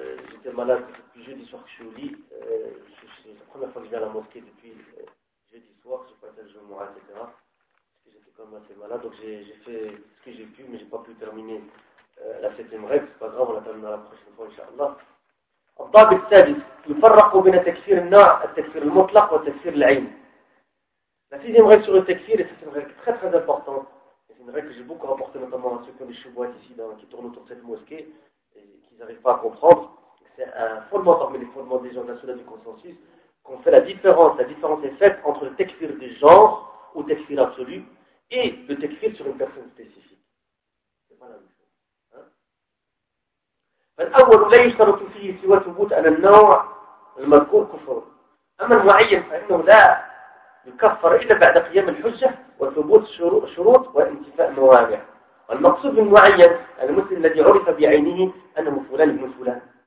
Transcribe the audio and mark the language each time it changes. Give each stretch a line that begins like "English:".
French: J'étais malade depuis jeudi soir que je suis au lit. C'est la première fois que je vais à la mosquée depuis jeudi soir, je passais le jour moral, etc. J'étais quand même assez malade, donc j'ai fait ce que j'ai pu, mais j'ai pas pu terminer la septième règle, c'est pas grave, on la terminera la prochaine fois, Inch'Allah.
Arabic: الضابط الثالث يفرق بين تكفير النوع التكفير المطلق وتكفير العين.
French: La sixième règle sur le tekfir, et c'est une règle très très importante, c'est une règle que j'ai beaucoup rapportée, notamment à ceux qui ont des chevaux ici, qui tournent autour de cette mosquée, ils n'arrivent pas à comprendre, c'est un fondement parmi les fondements des gens de la Sunna du consensus, qu'on fait la différence est faite entre le tekfir des genres, ou tekfir absolu, et le tekfir sur une personne spécifique. C'est pas la même chose.
Arabic: فالأول لا يشترط فيه سوى ثبوت أن النوع المذكور كفر. أما المعين فإنه لا يكفر إلا بعد قيام الحجة وثبوت شروط وانتفاء موانع. المقصود بالمعين المسلم الذي عرف بعينه انه فلان ابن فلان.